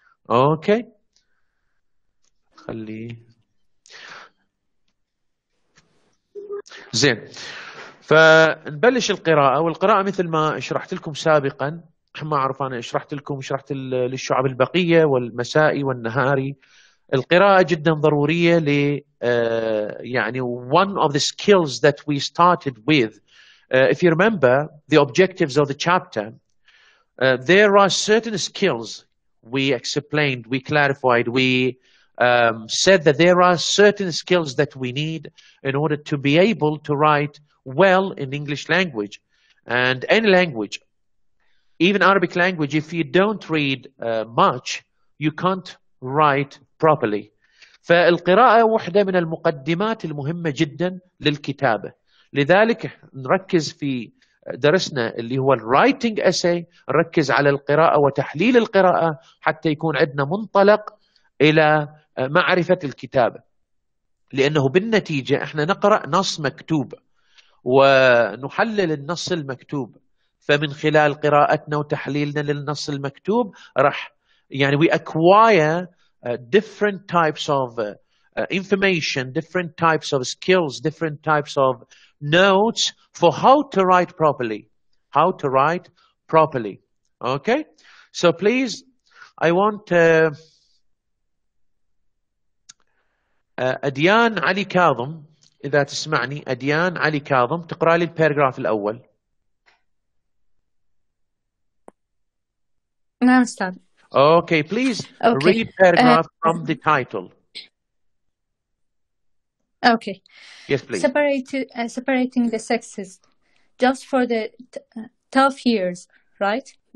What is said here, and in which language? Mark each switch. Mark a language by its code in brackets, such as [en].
[ar] أوكي خليه زين. فنبلش القراءة، والقراءة مثل ما شرحت لكم سابقا، ما أعرف أنا شرحت للشعب البقية والمسائي والنهاري. القراءة جدا ضرورية يعني [en] one of the skills that we started with. If you remember the objectives of the chapter, there are certain skills we explained, we clarified, we said that there are certain skills that we need in order to be able to write well in English language and any language, even Arabic language. If you don't read much, you can't write properly. [ar] فالقراءة واحدة من المقدمات المهمة جدا للكتابة، لذلك نركز في درسنا اللي هو الرايتنج اساي، نركز على القراءة وتحليل القراءة حتى يكون عندنا منطلق إلى معرفة الكتابة، لأنه بالنتيجة احنا نقرأ نص مكتوب ونحلل النص المكتوب. فمن خلال قراءتنا وتحليلنا للنص المكتوب راح يعني [en] we acquire different types of information, different types of skills, different types of notes for how to write properly. How to write properly. Okay? So please, I want [ar] أديان علي كاظم، إذا تسمعني أديان علي كاظم تقرأ لي الباراجراف الأول. نعم أستاذ. [en] Okay, please read paragraph from the title. Okay. Yes, please. Separating the sexes, just for the tough years, right?